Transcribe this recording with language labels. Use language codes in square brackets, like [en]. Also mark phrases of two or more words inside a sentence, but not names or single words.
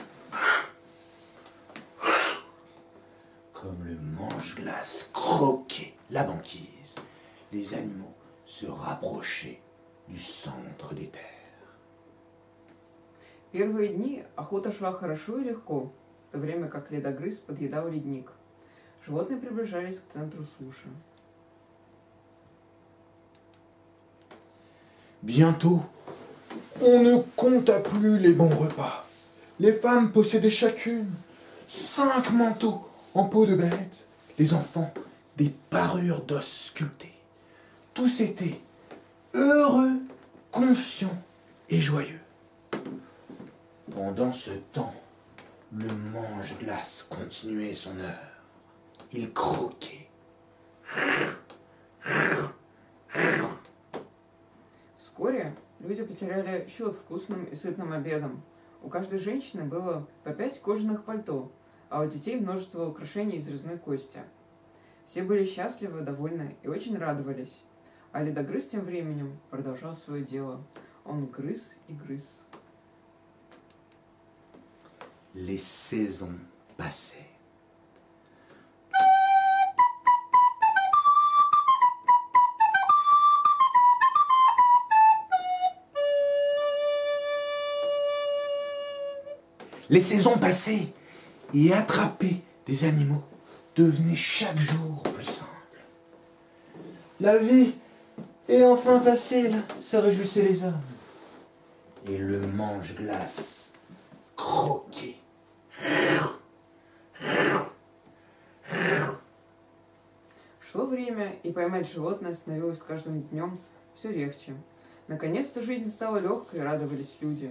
[fr] Comme le mange-glace croquait la banquise, les animaux se rapprochaient du centre des terres. [ru] Первые дни охота шла хорошо и легко, в то время как ледогрыз подъедал ледник. Животные приближались к центру суши. [fr] Bientôt, on ne compta plus les bons repas. Les femmes possédaient chacune 5 manteaux en peau de bête, les enfants des parures d'os sculptés. Tous étaient heureux, confiants et joyeux. Pendant ce temps, le mange-glace continuait son œuvre. Il croquait. [ru] Вскоре люди потеряли счет вкусным и сытным обедом. У каждой женщины было по 5 кожаных пальто, а у детей множество украшений из резной кости. Все были счастливы, довольны и очень радовались. А ледогрыз тем временем продолжал свое дело. Он грыз и грыз. [fr] Les saisons passaient. Les saisons passaient et attraper des animaux devenait chaque jour plus simple. La vie est enfin facile, se réjouissaient les hommes. Et le mange-glace croquait. [ru] Шло время, и поймать животное становилось с каждым днем все легче. Наконец-то жизнь стала легкой, и радовались люди.